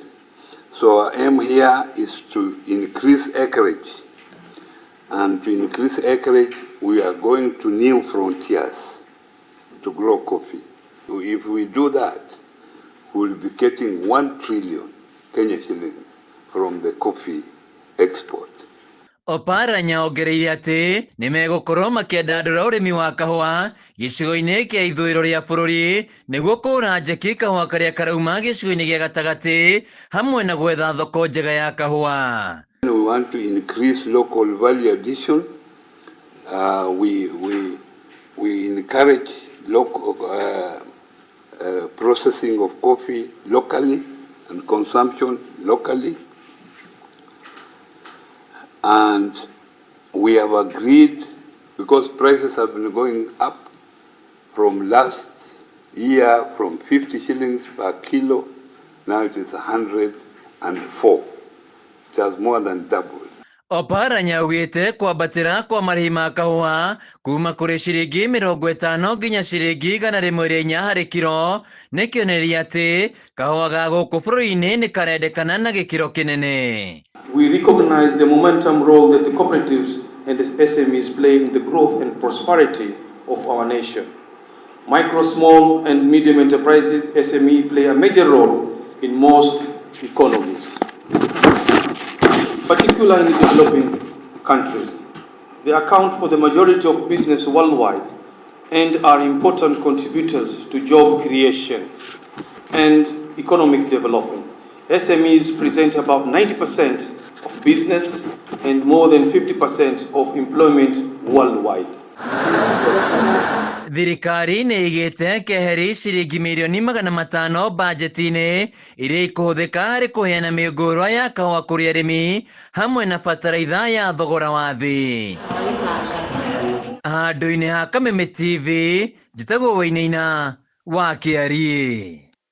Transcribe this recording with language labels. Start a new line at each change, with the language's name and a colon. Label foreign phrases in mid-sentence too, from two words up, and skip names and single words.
English: So our aim here is to increase acreage, and to increase acreage we are going to new frontiers to grow coffee. If we do that, we will be getting 1 trillion Kenya shillings from the coffee export.
Kikuyu: Oparanya ongereire ati ni megukorwo makiandandura urimi wa kahua gicigo-ini kia ithuriro ria bururi niguo kura njeki kahua karia karauma gicigo-ini gia gatagati hamwe na gwetha thoko njega ya kahua.
English: We want to increase local value addition. We encourage local processing of coffee locally and consumption locally. And we have agreed, because prices have been going up from last year from 50 shillings per kilo, now it is 104. It has more than doubled.
Kikuyu: Oparanya augite kwambatira kwa marihi ma kahua kuma kuri ciringi 50 nginya ciringi 100 hari kiro ni kioneria ati kahua ga guku bururi-ini ni karendekana na gikiro kinene.
English: We recognize the momentum role that the cooperatives and the SMEs play in the growth and prosperity of our nation. Micro, small and medium enterprises, SME, play a major role in most economies, particularly in developing countries. They account for the majority of business worldwide and are important contributors to job creation and economic development. SMEs present about 90% of business and more than 50% of employment worldwide.
Kikuyu: Thirikari ni igite keheri ciringi mirioni 500 bajeti-ini iria ikuhuthika hari kuheana mĩũngũrwa ya kahua kuri arimi hamwe na bataraitha ya thogora wa thi. Handũ-inĩ ha Kameme TV, njĩtagwo Wainaina wa Kiarie.